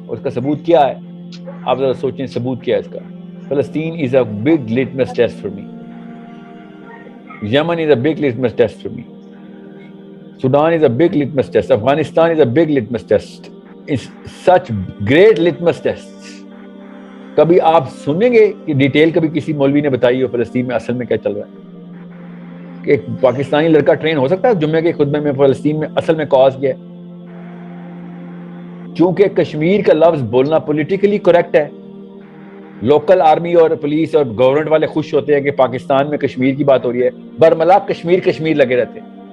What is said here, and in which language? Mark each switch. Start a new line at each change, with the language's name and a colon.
Urdu: اور اس کا ثبوت کیا ہے؟ آپ ذرا سوچیں ثبوت کیا ہے اس کا.
English: فلسطین is a big litmus test for me. Yemen is a big litmus test for me. Sudan is a big litmus test. Afghanistan is a big litmus test. It's such great litmus tests.
Urdu: کبھی آپ سنیں گے کہ detail کبھی کسی مولوی نے بتائی ہو فلسطین میں اصل میں کیا چل رہا ہے؟ کہ ایک پاکستانی لڑکا ٹرین ہو سکتا ہے جمعے کے خطبے میں فلسطین میں اصل میں کاز کیا ہے؟ چونکہ کشمیر کا لفظ بولنا پولیٹیکلی کریکٹ ہے, لوکل آرمی اور پولیس اور گورنمنٹ والے خوش ہوتے ہیں کہ پاکستان میں کشمیر کی بات ہو رہی ہے, برملا کشمیر لگے رہتے ہیں.